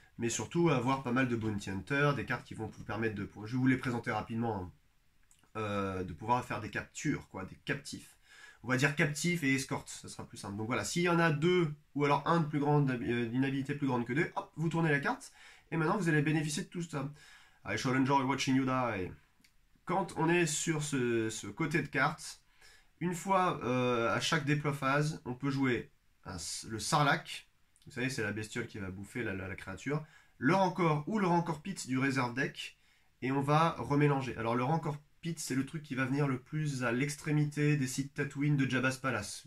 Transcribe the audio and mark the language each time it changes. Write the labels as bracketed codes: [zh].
[fr] Mais surtout avoir pas mal de Bounty Hunter, des cartes qui vont vous permettre de. Je vais vous les présenter rapidement. De pouvoir faire des captures, quoi, des captifs. On va dire captif et escorte, ça sera plus simple. Donc voilà, s'il y en a 2, ou alors un de plus grande, d'une habilité plus grande que 2, hop, vous tournez la carte, et maintenant vous allez bénéficier de tout ça. [en] I shall enjoy watching you die. [fr] Quand on est sur ce côté de carte, une fois à chaque déploie phase, on peut jouer le Sarlacc, vous savez, c'est la bestiole qui va bouffer la créature, le Rancor ou le Rancor Pit du reserve deck, et on va remélanger. Alors le Rancor Pit, c'est le truc qui va venir le plus à l'extrémité des sites Tatooine de Jabba's Palace.